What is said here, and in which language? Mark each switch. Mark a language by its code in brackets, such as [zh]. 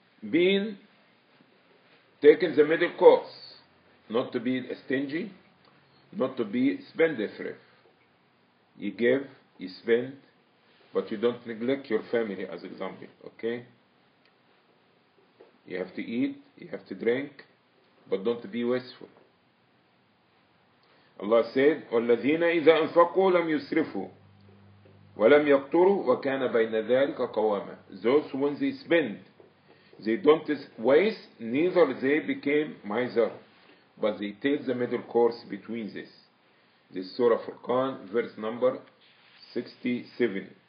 [en] Being taking the middle course, not to be stingy, not to be spendthrift. You give, you spend, but you don't neglect your family, as example, okay? You have to eat, you have to drink, but don't be wasteful. Allah said, [ar] وَالَّذِينَ إِذَا أَنفَقُوا لَمْ يُسْرِفُوا وَلَمْ يَقْتُرُوا وَكَانَ بَيْنَ ذَلِكَ قَوَامًا. [en] Those when they spend, they don't waste, neither they became miser, but they take the middle course between this. This Surah Furqan, verse number 67.